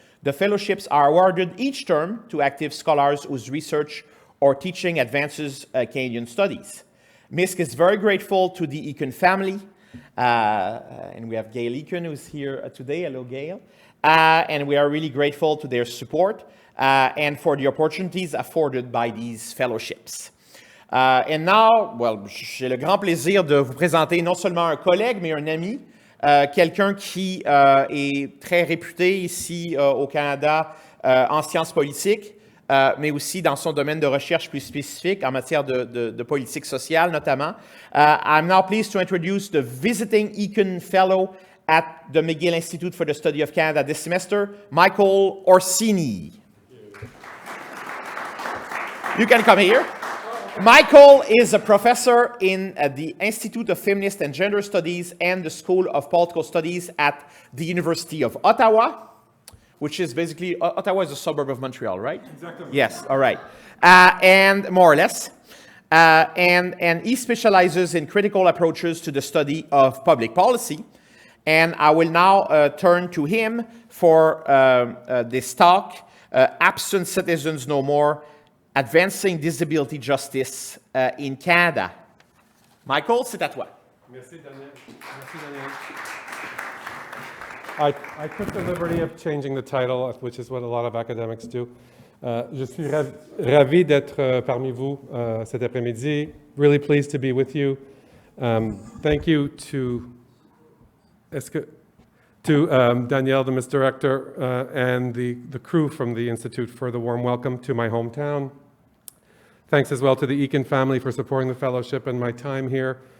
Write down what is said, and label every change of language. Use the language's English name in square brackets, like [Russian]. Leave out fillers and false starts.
[English] The fellowships are awarded each term to active scholars whose research or teaching advances Canadian studies. MISC is very grateful to the Eakin family, and we have Gail Eakin who's here today. Hello, Gail. And we are really grateful to their support and for the opportunities afforded by these fellowships. And now, [French] j'ai le grand plaisir de vous présenter non seulement un collègue, mais un ami, quelqu'un qui est très réputé ici au Canada en sciences politiques, mais aussi dans son domaine de recherche plus spécifique en matière de politique sociale notamment. [English] I'm now pleased to introduce the visiting Eakin Fellow at the McGill Institute for the Study of Canada this semester, Michael Orsini. You can come here. Michael is a professor in the Institute of Feminist and Gender Studies and the School of Political Studies at the University of Ottawa, which is basically, Ottawa is a suburb of Montreal, right? Exactly. Yes, all right. And more or less. And he specializes in critical approaches to the study of public policy. And I will now turn to him for this talk, Absent Citizens No More, Advancing Disability Justice in Canada. [French] Michael, c'est à toi. Merci, Daniel. Merci, Daniel. [English] I took the liberty of changing the title, which is what a lot of academics do. [French] Je suis ravi d'être parmi vous cet après-midi. [English] Really pleased to be with you. Thank you to Danielle, the Miss Director, and the crew from the Institute for the warm welcome to my hometown. Thanks as well to the Eakin family for supporting the fellowship and my time here.